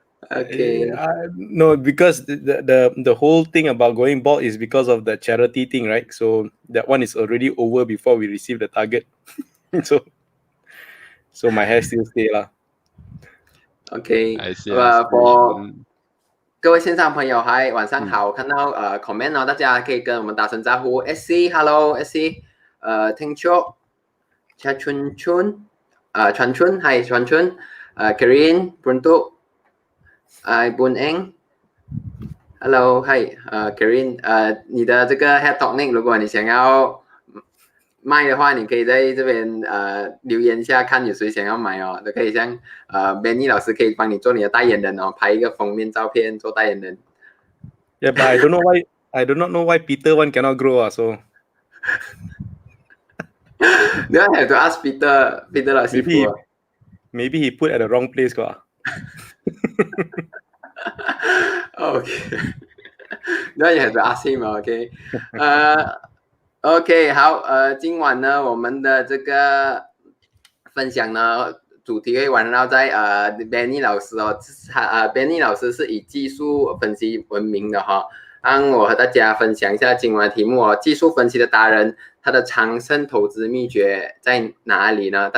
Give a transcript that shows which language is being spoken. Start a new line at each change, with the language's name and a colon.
English: Okay. No, because the whole thing about going bald is because of the charity thing, right? So that one is already over before we receive the target. so my hair still stay lah. Okay. I see.
Chinese: For 各位线上朋友，嗨，晚上好！看到comment 大家可以跟我们打声招呼。SC，Hello SC，听秋，春春，传春，嗨传春，Karin Brunto，Bun Eng，Hello，嗨，Karin，你的这个 head tonic， 如果你想要卖的话，你可以在这边留言一下，看有谁想要买哦，都可以像Benny 老师可以帮你做你的代言人哦，拍一个封面照片做代言人。
English: Yeah, but I do not know why Peter one cannot grow so. You have to ask Peter
Chinese: 老师傅。
English: Maybe he put at the wrong place 啩。 Okay. Now you have to ask him, OK？
Chinese: OK， 好，今晚呢，我们的这个分享呢，主题会围绕在Benny 老师哦，Benny 老师是以技术分析闻名的哈。让我和大家分享一下今晚的题目哦，技术分析的达人，他的长胜投资秘诀在哪里呢？